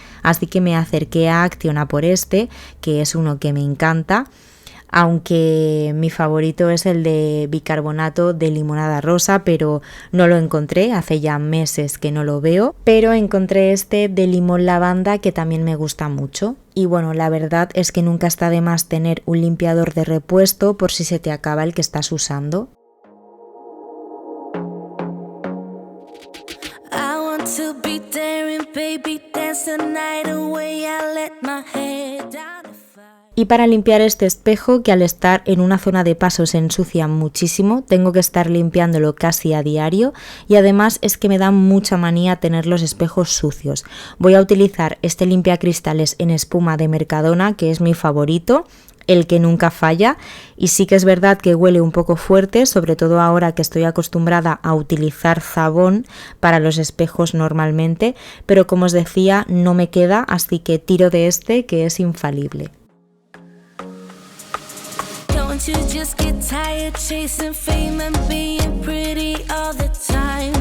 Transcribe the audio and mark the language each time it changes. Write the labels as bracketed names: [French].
[Spanish] Así que me acerqué a Action a por este, que es uno que me encanta, aunque mi favorito es el de bicarbonato de limonada rosa, pero no lo encontré, hace ya meses que no lo veo, pero encontré este de limón lavanda que también me gusta mucho. Y bueno, la verdad es que nunca está de más tener un limpiador de repuesto por si se te acaba el que estás usando. [English] To be daring, baby, dance the night away. I let my head down. [Spanish] Y para limpiar este espejo, que al estar en una zona de paso se ensucia muchísimo, tengo que estar limpiándolo casi a diario y además es que me da mucha manía tener los espejos sucios. Voy a utilizar este limpiacristales en espuma de Mercadona, que es mi favorito, el que nunca falla, y sí que es verdad que huele un poco fuerte, sobre todo ahora que estoy acostumbrada a utilizar Zabón para los espejos normalmente, pero como os decía no me queda, así que tiro de este que es infalible. [English] Don't you just get tired chasing fame and being pretty all the time?